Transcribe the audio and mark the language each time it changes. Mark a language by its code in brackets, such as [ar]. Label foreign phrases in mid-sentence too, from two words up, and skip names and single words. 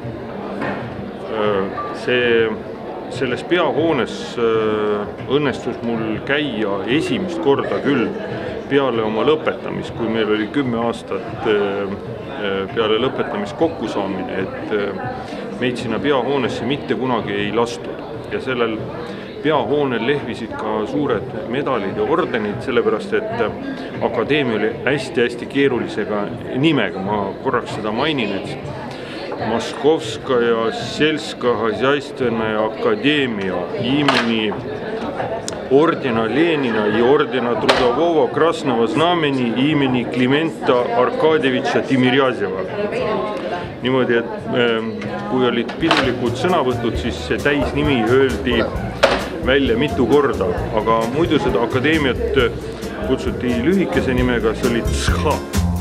[et] Selles peahoones õnnestus mul käia esimest korda küll peale oma lõpetamist, kui meil oli 10 aastat peale lõpetamist kokkusaamine, et meid sinna peahoonesse mitte kunagi ei lastud. Ja sellel peahoonel lehvisid ka suured medalid ja ordenid, sellepärast et akadeemia oli hästi-hästi keerulisega nimega, ma korraks seda mainin, et [ru] Московская Сельскохозяйственная академия имени ордена Ленина и ордена Трудового Красного Знамени имени Климента Аркадьевича Тимирязева. [et] Niimoodi, et kui olid pidulikud sõnavõtud, siis see täisnimi öeldi välja mitu korda, aga muidu seda akadeemiat kutsuti lühikese nimega, see oli TSHA.